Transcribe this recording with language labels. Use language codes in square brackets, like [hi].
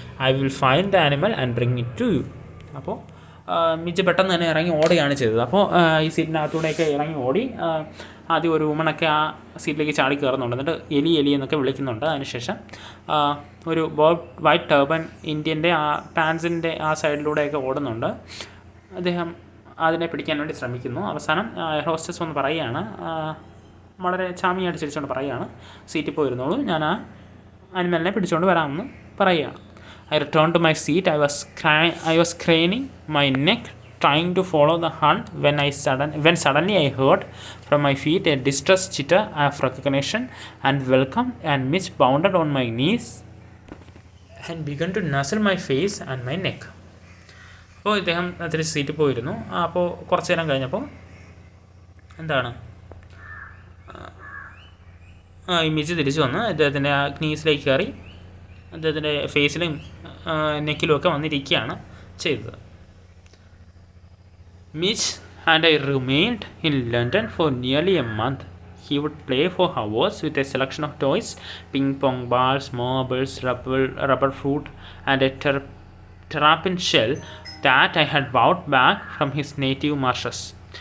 [en] I will find the animal and bring it to you." [ml] അപ്പോൾ മിച്ച് പെട്ടെന്ന് തന്നെ ഇറങ്ങി ഓടുകയാണ് ചെയ്തത്. അപ്പോൾ ഈ സീറ്റിനകത്തൂടെയൊക്കെ ഇറങ്ങി ഓടി. ആദ്യം ഒരു വുമണൊക്കെ ആ സീറ്റിലേക്ക് ചാടി കയറുന്നുണ്ട്, എന്നിട്ട് എലി എന്നൊക്കെ വിളിക്കുന്നുണ്ട്. അതിനുശേഷം ഒരു വൈറ്റ് ടർബൻ ഇന്ത്യൻ്റെ ആ പാൻസിൻ്റെ ആ സൈഡിലൂടെയൊക്കെ ഓടുന്നുണ്ട്. അദ്ദേഹം അതിനെ പിടിക്കാൻ വേണ്ടി ശ്രമിക്കുന്നു. അവസാനം എയർ ഹോസ്റ്റസ് വന്ന് പറയുകയാണ്, വളരെ ചാമിയായിട്ട് ചിരിച്ചുകൊണ്ട് പറയുകയാണ്, "സീറ്റിൽ പോയിരുന്നോളൂ, ഞാൻ ആ അനിമലിനെ പിടിച്ചുകൊണ്ട് വരാമെന്ന്" പറയുകയാണ്. [en] I returned to my seat. I was craning my neck, trying to follow the hunt, when suddenly I heard from my feet a distressed chitter of recognition and welcome, and Mitch bounded on my knees and began to nuzzle my face and my neck. [ml] അപ്പോൾ ഇദ്ദേഹം അതിൽ സീറ്റിൽ പോയിരുന്നു. അപ്പോൾ കുറച്ച് നേരം കഴിഞ്ഞപ്പോൾ ഈ മിച്ച് തിരിച്ചു വന്ന് അദ്ദേഹത്തിൻ്റെ ആ ക്നീസിലേക്ക് കയറി അദ്ദേഹത്തിൻ്റെ ഫേസിലും നെക്കിലും ഒക്കെ വന്നിരിക്കുകയാണ് ചെയ്തത്. [en] Mitch and I remained in London for nearly a month. He would play for hours with a selection of toys, ping pong balls, marbles, rubber fruit, and a terrapin shell that I had brought back from his native marshes.